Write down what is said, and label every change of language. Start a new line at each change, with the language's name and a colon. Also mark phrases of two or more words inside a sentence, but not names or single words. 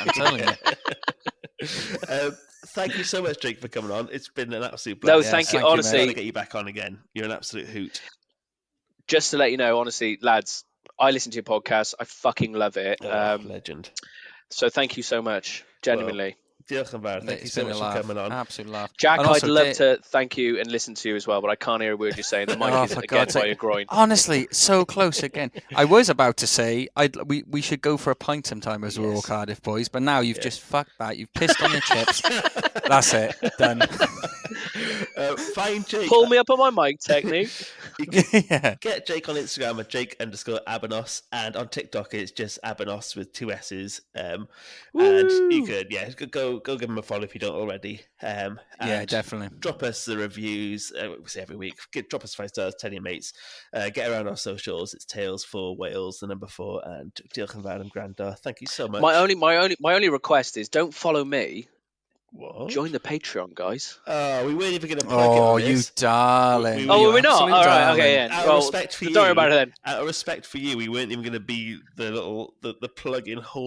English: I'm telling you. Thank you so much, Jake, for coming on. It's been an absolute No, blessing. thank you. thank you, Honestly, I'm going to get you back on again. You're an absolute hoot. just to let you know, honestly, lads, I listen to your podcast. I fucking love it. Legend. So thank you so much, genuinely.
Welsh: Diolch yn fawr.
English: Thank you It's so been a much for laugh. coming on. Absolute laugh. Jack, And I'd also, love Dave- to thank you and listen to you as well, but I can't hear a word you're saying. The mic Oh, is for again God's by sake. your groin. Honestly, so close again. I was about to say we should go for a pint sometime as we're all Cardiff boys, but now you've just fucked that. You've pissed on the chips. That's it. Done. Fine, Jake. Pull me up on my mic technique. You can Yeah. get Jake on Instagram at Jake_Abanos, and on TikTok it's just Abanos with 2 S's. And you could go give him a follow if you don't already. Yeah, And definitely. drop us the reviews. We say every week. Drop us 5 stars, tell your mates. Get around our socials. It's Tales for Wales, the number 4, and
Welsh: Diolch yn fawr am gwrando.
English: Thank you so much. My only request is don't follow me. What? Join the Patreon, guys. Oh, we weren't even going to plug it Oh, on you this. darling. Oh, You were we not? absolute All right, darling. okay, yeah. Out Well, of respect for don't you, worry about it then. Out of respect for you, we weren't even going to be the plug-in holes.